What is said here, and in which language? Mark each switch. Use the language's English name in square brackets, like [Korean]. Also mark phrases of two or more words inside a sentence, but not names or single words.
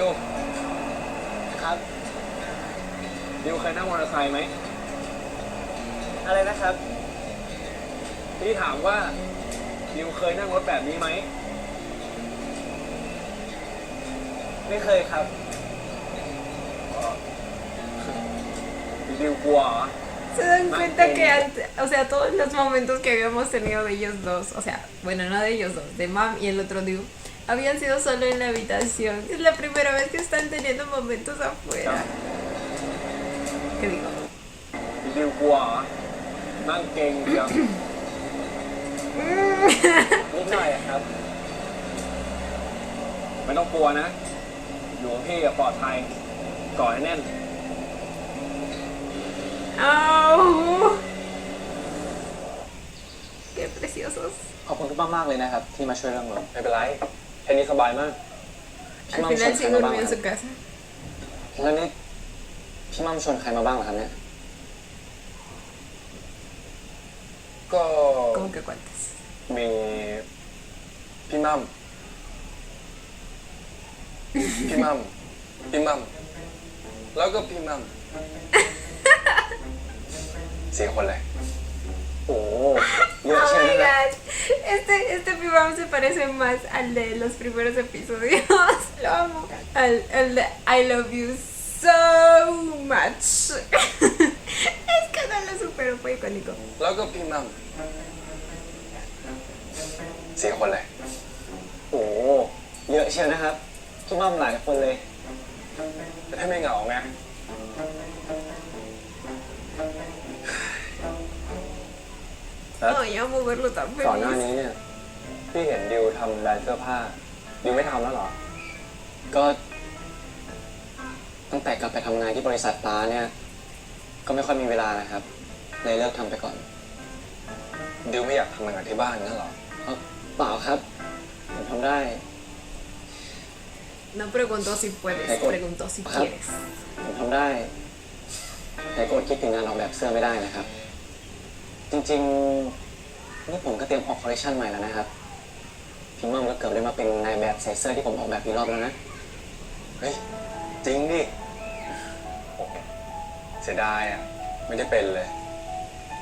[Thai] ครับ ดิวเคยนั่งมอเตอร์ไซค์ไหม อะไรนะครับ พี่ถามว่า ดิวเคยนั่งรถแบบนี้ไหม ไม่เคยครับ ดิวกลัวเหรอ [Spanish] Se dan cuenta que antes, o sea, todos los momentos que habíamos tenido de ellos dos, o sea, bueno, no de ellos dos, de Mam y el otro dude, habían sido solo en la habitación. Es la primera vez que están teniendo momentos afuera. ¿Qué digo? [Thai] ดิวกลัวเหรอ นั่งเก่งเดียว นิดหน่อยอะครับ ไม่ต้องกลัวนะ อยู่กับพี่อะปลอดภัยก่อนให้แน่น [Spanish] ¡Oh! ¡Qué preciosos! [Thai] ขอบคุณพี่มากๆเลยนะครับ ที่มาช่วยเรื่องรถ ไม่เป็นไร แค่นี้สบายมาก [Spanish] Al final sí durmió en su casa. [Thai] แล้วนี่พี่มั่มชวนใครมาบ้างเหรอครับเนี่ย ก็ [Spanish] ¿Cómo que cuántas? [Thai] มีพี่มั่มพี่มั่มพี่มั่มแล้วก็พี่มั่ม4 คนเลย โอ้เยอะ [English] Oh [Thai] ใช่ [English] my [Thai] ไหมครับ [English] god. [Spanish] Este pibam se parece más al de los primeros episodios. Lo amo. Al de [English] I love you so much. [Spanish] Es que no lo supero, fue icónico. [Thai] แล้วก็พี่มั่ม4 คนเลย โอ้เยอะเชียวนะครับ พี่มั่มหลายคนเลย จะให้ไม่เหงาไง [Spanish] Ay, amo verlo tan [Thai] ก่อนหน้า [Spanish] feliz. [Thai] นี้เนี่ย พี่เห็นดิวทำแบรนด์เสื้อผ้า ดิวไม่ทำแล้วเหรอ ก็ตั้งแต่กลับไปทำงานที่บริษัทป้าเนี่ย ก็ไม่ค่อยมีเวลานะครับ เลยเลิกทำไปก่อน ดิวไม่อยากทำงานที่บ้านนั่นเหรอ เปล่าครับ ผมทำได้ [Spanish] No preguntó si puedes, preguntó si quieres. [Thai] ผมทำได้ แต่ก็อดคิดถึงงานออกแบบเสื้อไม่ได้นะครับ จริงๆ นี่ผมก็เตรียมออกคอลเลคชันใหม่แล้วนะครับ พี่มั่มก็เกือบได้มาเป็นนายแบบใส่เสื้อที่ผมออกแบบอีกรอบแล้วนะ เฮ้ย จริงดิโอ้เสียดายอ่ะ ไม่ได้เป็นเลย